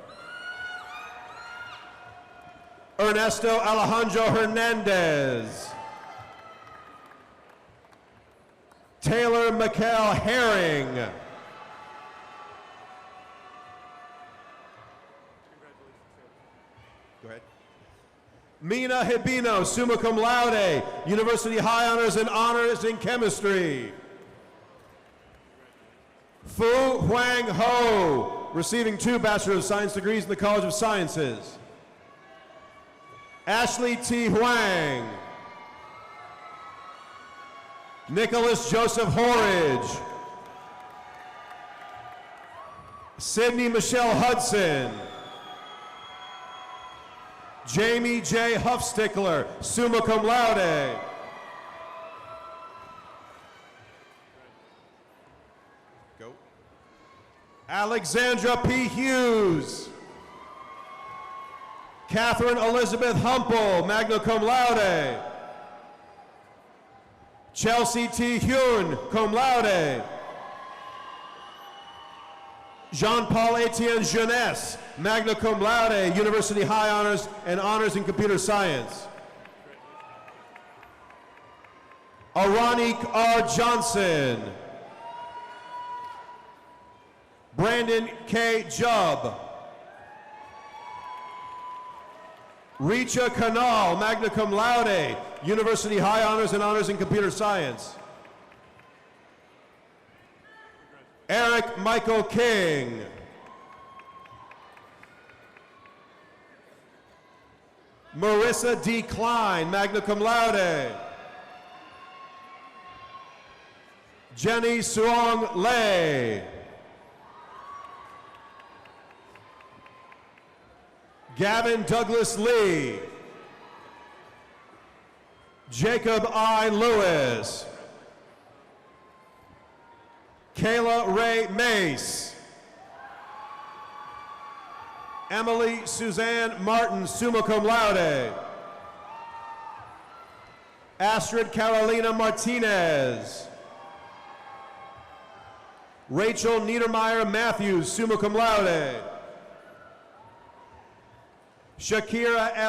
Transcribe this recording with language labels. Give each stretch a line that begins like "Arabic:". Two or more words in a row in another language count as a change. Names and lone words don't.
English: Ernesto Alejandro Hernandez. Taylor Mikkel Herring. Go ahead. Mina Hibino,
Latin: summa cum laude,
English: University High Honors and Honors in Chemistry. Fu Huang Ho, receiving 2 Bachelor of Science degrees in the College of Sciences. Ashley T. Huang. Nicholas Joseph Horridge. Sydney Michelle Hudson. Jamie J. Huffstickler,
Latin: summa cum laude.
English: Go. Alexandra P. Hughes. Catherine Elizabeth Humple,
Latin: magna cum laude.
English: Chelsea T. Hyun,
Latin: cum laude.
English: Jean-Paul Etienne Jeunesse,
Latin: magna cum laude,
English: University High Honors and Honors in Computer Science. Aranik R. Johnson. Brandon K. Jubb. Richa Kanal,
Latin: magna cum laude,
English: University High Honors and Honors in Computer Science. Eric Michael King. Marissa D. Klein,
Latin: magna cum laude.
English: Jenny Suong Lei. Gavin Douglas Lee. Jacob I. Lewis. Kayla Ray Mace. Emily Suzanne Martin,
Latin: summa cum laude.
English: Astrid Carolina Martinez. Rachel Niedermeyer Matthews,
Latin: summa cum laude.
English: Shakira L.